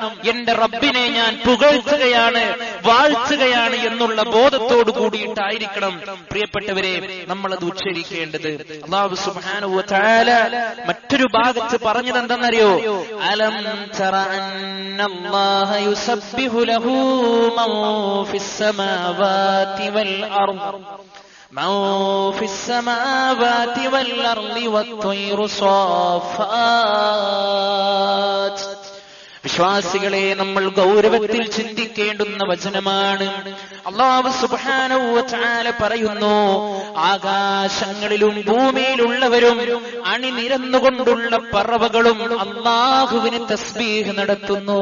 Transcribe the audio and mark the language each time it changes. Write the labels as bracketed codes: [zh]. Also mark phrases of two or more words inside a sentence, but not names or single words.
[ml] എന്റെ റബ്ബിനെ ഞാൻ പുകഴ്ത്തുകയാണ്, വാഴ്ത്തുകയാണ് എന്നുള്ള ബോധത്തോടു കൂടിയിട്ടായിരിക്കണം പ്രിയപ്പെട്ടവരെ നമ്മളത് ഉച്ചരിക്കേണ്ടത്. [ar] الله سبحانه وتعالى [ml] മറ്റൊരു ഭാഗത്ത് പറഞ്ഞത് എന്തെന്നറിയോ? [ar] ألم تر أن الله يسبح له من في السماوات والأرض من في السماوات والأرض والطير صافات. [ml] വിശ്വാസികളെ, നമ്മൾ ഗൗരവത്തിൽ ചിന്തിക്കേണ്ടുന്ന വചനമാണ്. [ar] الله سبحانه وتعالى [ml] പറയുന്നു, ആകാശങ്ങളിലും ഭൂമിയിലുള്ളവരും അണിനിരന്നുകൊണ്ടുള്ള പറവകളും അല്ലാഹുവിന് തസ്ബീഹ് നടത്തുന്നു.